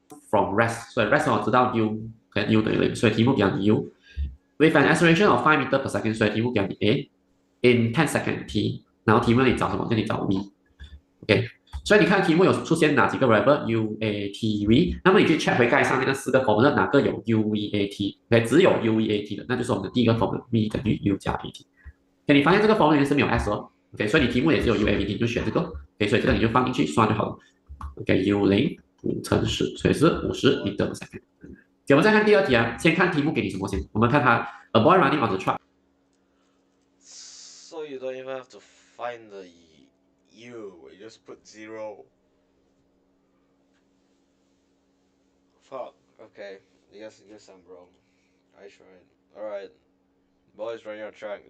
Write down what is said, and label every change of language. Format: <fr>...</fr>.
<zh>from rest，所以 rest 我知道 u 跟 u 等于0，所以题目给你 u。 With an acceleration of 5 meter per second，所以题目给你 a in 10 second t，然后题目你找什么？叫你找 v。OK，所以你看题目有出现哪几个 variable u a t v，那么你去 check 回盖上面那4个 formula 哪个有 u v a t，OK，只有 u v a t 的，那就是我们的第一个 formula v 等于 u 加 a t。 OK，你发现这个 formula 里面是没有 s 哦，OK，所以你题目也是有 u a v t，你就选这个，OK，所以这个你就放进去算就好了。 OK，u0 5乘10，所以是50 meter per second。我们再看第二题啊，先看题目给你什么先，我们看它 a boy running on the track。</zh> <en>So you don't even have to find the U, you just put 0. Fuck, okay. I guess I'm wrong. I tried. Alright. Boys running on track.</en>